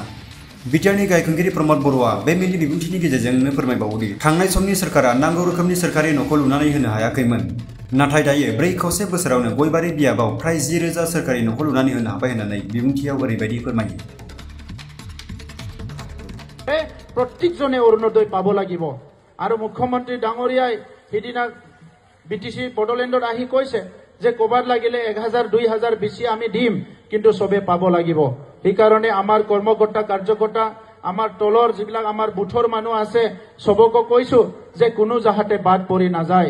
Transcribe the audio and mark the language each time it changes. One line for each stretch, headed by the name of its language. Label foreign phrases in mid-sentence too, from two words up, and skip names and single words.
Bodo: बिटिआरनि गाहाय खुंगिरि प्रमद बर'आ बे मेलनि बिबुंथिनि गेजेरजोंनो फोरमायबावोदि थांनाय समनि सोरखारा नांगौ रोखोमनि सोरखारि न'खौ लुनानै होनो हायाखैमोन। नाथाय दायो 4 बोसोरावनो गयबारि बियाबाव फ्राय 10,000 सोरखारि न'खौ लुनानै होनो हाबाय होननानै बिबुंथियाव ओरैबायदि फोरमायो।
Assamese: প্ৰত্যেকজনে অৰুণোদয় পাব লাগিব আৰু মুখ্যমন্ত্ৰী ডাঙৰীয়াই সেইদিনা বিটিসি বড়োলেণ্ডত আহি কৈছে যে কবাৰ লাগিলে 1000-2000 বেছি আমি দিম কিন্তু সবে পাব লাগিব। এই কাৰণে আমাৰ কৰ্মকৰ্তা কাৰ্যকৰ্তা আমাৰ তলৰ যিবিলাক আমাৰ বুথৰ মানুহ আছে সবকো কৈছো যে কোনো যাহাতে বাদ পৰি নাযায়।